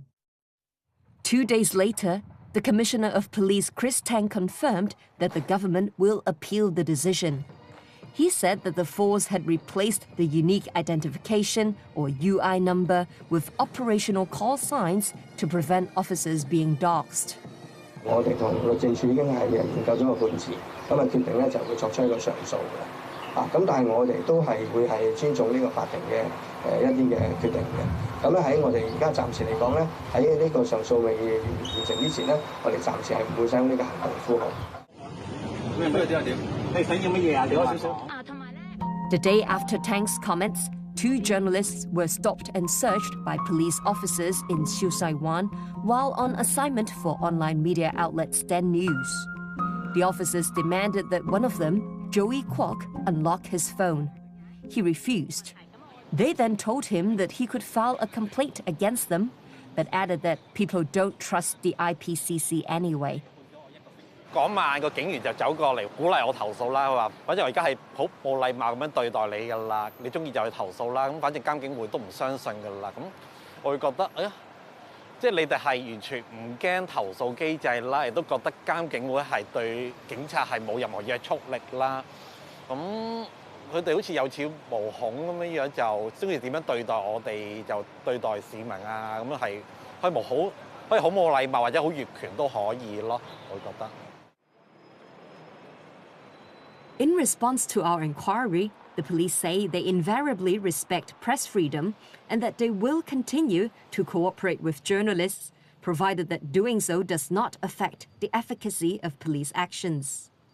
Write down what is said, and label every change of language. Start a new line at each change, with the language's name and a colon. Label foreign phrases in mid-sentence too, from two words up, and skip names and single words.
English: 2 days later, the Commissioner of Police Chris Tang confirmed that the government will appeal the decision. He said that the force had replaced the unique identification, or UI number, with operational call signs to prevent officers being doxed.
Cantonese: 我哋同律政處已經係研究咗個判詞，咁決定咧就會作出一個上訴嘅。咁但係我哋都係會係尊重呢個法庭嘅一啲嘅決定嘅。咁咧喺我哋而家暫時嚟講咧，喺呢個上訴未完成之前咧，我哋暫時係唔會使用呢個行動呼號。
English: The day after Tang's comments, 2 journalists were stopped and searched by police officers in Siu Sai Wan while on assignment for online media outlet Stand News. The officers demanded that one of them, Joey Kwok, unlock his phone. He refused. They then told him that he could file a complaint against them, but added that people don't trust the IPCC anyway.
Cantonese: 嗰晚個警員就走過嚟鼓勵我投訴啦，佢話：反正我而家係好冇禮貌咁樣對待你㗎啦，你中意就去投訴啦。咁反正監警會都唔相信㗎啦。咁我會覺得，哎呀，即係你哋係完全唔驚投訴機制啦，亦都覺得監警會係對警察係冇任何約束力啦。咁佢哋好似有恃無恐咁樣就中意點樣對待我哋就對待市民啊，咁樣係可以好冇禮貌或者好越權都可以咯，我覺得。
English: In response to our inquiry, the police say they invariably respect press freedom and that they will continue to cooperate with journalists, provided that doing so does not affect the efficacy of police actions.